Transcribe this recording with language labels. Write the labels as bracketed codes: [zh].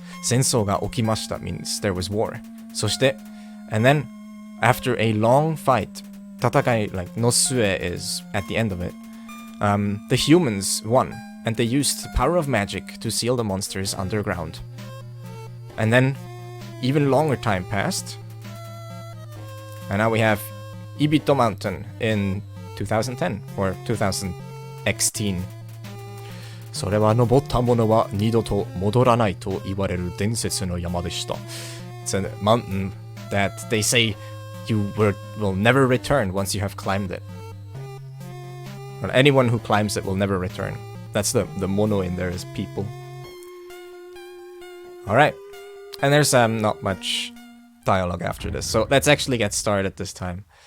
[ja] Sensou ga okimashita [en] means there was war. [ja] そして, [en] and then, after a long fight, tatakai, like, no sue is at the end of it, the humans won. and they used the power of magic to seal the monsters underground. And then even longer time passed, and now we have Ibito Mountain in 2010 or 2016. [ja] それは登った者は二度と戻らないと言われる伝説の山でした。 [en] It's a mountain that they say you will never return once you have climbed it. Or anyone who climbs it will never return. That's the mono in there is people. Alright. And there's not much dialogue after this, so let's actually get started this time.